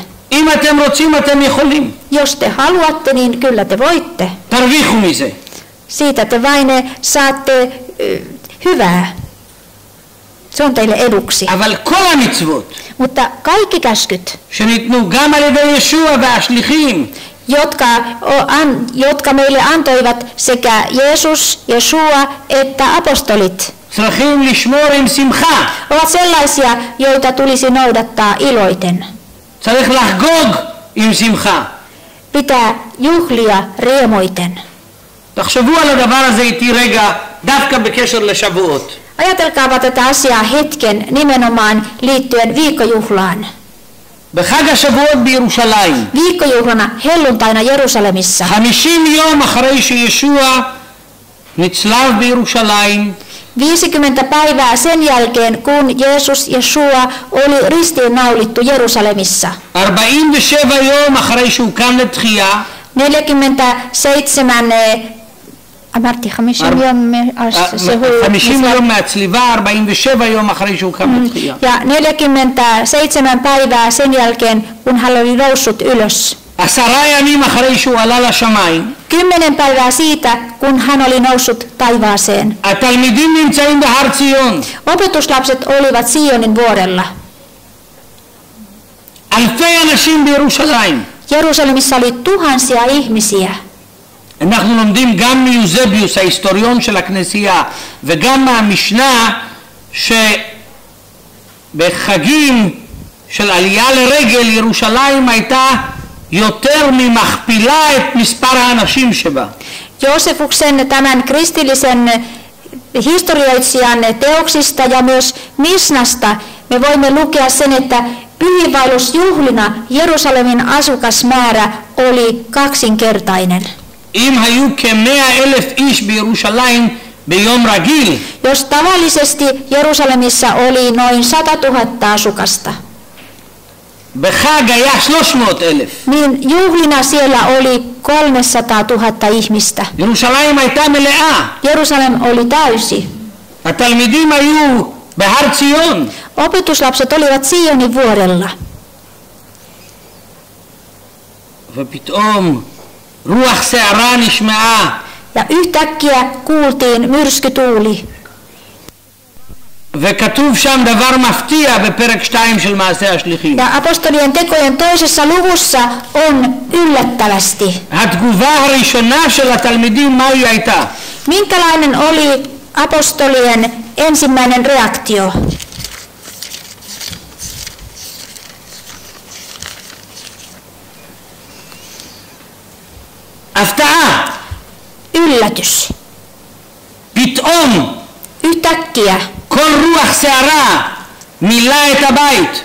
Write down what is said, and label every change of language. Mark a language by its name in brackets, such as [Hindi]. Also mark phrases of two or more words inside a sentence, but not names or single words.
[Hebrew] אם אתם רוצים אתם יכולים. [Finnish] Jos te haluatte, niin kyllä te voitte. [Hebrew] תרוויחו מזה. [Finnish] Siitä te vain saatte hyvää. Se on teille eduksi. [Hebrew] אבל כל המצוות [Finnish] Mutta kaikki käskyt, [Hebrew] שניתנו גם על ידי ישוע והשליחים, [Finnish] jotka meille antoivat sekä Jeesus, Jeshua että apostolit, [Hebrew] צריכים לשמור עם שמחה. [Finnish] ovat sellaisia, joita tulisi noudattaa iloiten. [Hebrew] צריך לחגוג עם שמחה. [Finnish] Pitää juhlia riemuiten. [Hebrew] תחשבו על הדבר הזה איתי רגע, דווקא בקשר לשבועות. [Finnish] Ajatelkaapa tätä asiaa hetken nimenomaan liittyen viikkojuhlaan. [Hebrew] בחג השבועות בירושלים, [Finnish] Viikkojuhlana helluntaina Jerusalemissa. [Hebrew] 50 יום אחרי שישוע נצלב בירושלים, [Finnish] 50 päivää sen jälkeen, kun Jeesus Jeshua oli ristiinnaulittu Jerusalemissa. [Hebrew] 47 יום אחרי שהוא קם לתחייה, 47 50 יום מהצליבה, 47 יום אחרי שהוא קם לתחייה. [Finnish] ja 47 päivää sen jälkeen, kun hän oli noussut ylös. [Hebrew] 10 ימים אחרי שהוא עלה לשמיים, [Finnish] 10 päivää siitä, kun hän oli noussut taivaaseen. [Hebrew] התלמידים נמצאים בהר ציון. [Finnish] Opetuslapset olivat Sionin vuorella. [Hebrew] אלפי אנשים בירושלים. [Finnish] Jerusalemissa oli tuhansia ihmisiä. [Hebrew] אנחנו לומדים גם מיוזביוס, ההיסטוריון של הכנסייה, וגם מהמשנה שבחגים של עלייה לרגל ירושלים הייתה יותר ממכפילה את מספר האנשים שבה. [Finnish] Joosefuksen tämän kristillisen historioitsijan teoksista ja myös Misnasta me voimme lukea sen, että pyhiinvaellusjuhlina Jerusalemin asukasmäärä oli kaksinkertainen. [Hebrew] אם היו כ100,000 איש בירושלים ביום רגיל, [Finnish] Jos tavallisesti Jerusalemissa oli noin 100 000 asukasta, [Hebrew] בחג היה 300,000. [Finnish] niin juhlina siellä oli 300 000 ihmistä. [Hebrew] ירושלים הייתה מלאה. [Finnish] Jerusalem oli täysi. [Hebrew] התלמידים היו בהר ציון. [Finnish] Opetuslapset olivat Sionin vuorella. [Hebrew] ופתאום רוח סערה נשמעה. [Finnish] Ja yhtäkkiä kuultiin myrskytuuli. [Hebrew] וכתוב שם דבר מפתיע בפרק 2 של מעשה השליחים. [Finnish] Ja apostolien tekojen toisessa luvussa on yllättävästi. [Hebrew] התגובה הראשונה של התלמידים מה היא הייתה? [Finnish] Minkälainen oli apostolien ensimmäinen reaktio? [Hebrew] הפתעה. [Finnish] Yllätys. [Hebrew] פתאום [Finnish] Yhtäkkiä [Hebrew] כל רוח סערה מילא את הבית.